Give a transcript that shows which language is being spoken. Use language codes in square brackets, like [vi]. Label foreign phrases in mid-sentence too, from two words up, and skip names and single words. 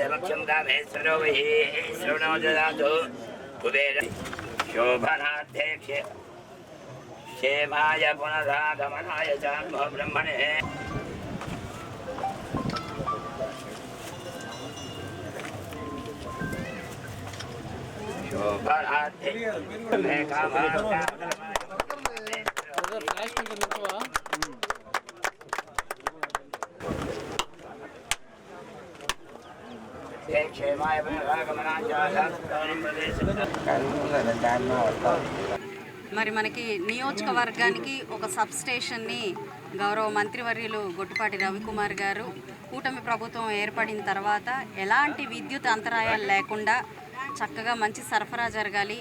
[sa] भक्ष्यं कामेश्वरो वै श्रवणो ददातु कुबेर शोभनाध्यक्षे क्षेमाय पुनरागमनाय च नमो ब्रह्मणे शोभनाध्यक्षे कामान् [te] మరి మనకి నియోజకవర్గానికి ఒక సబ్ స్టేషన్ని గౌరవ మంత్రివర్యులు గొట్టిపాటి రవికుమార్ గారు కూటమి ప్రభుత్వం ఏర్పడిన తర్వాత ఎలాంటి విద్యుత్ అంతరాయాలు లేకుండా చక్కగా మంచి సరఫరా జరగాలి.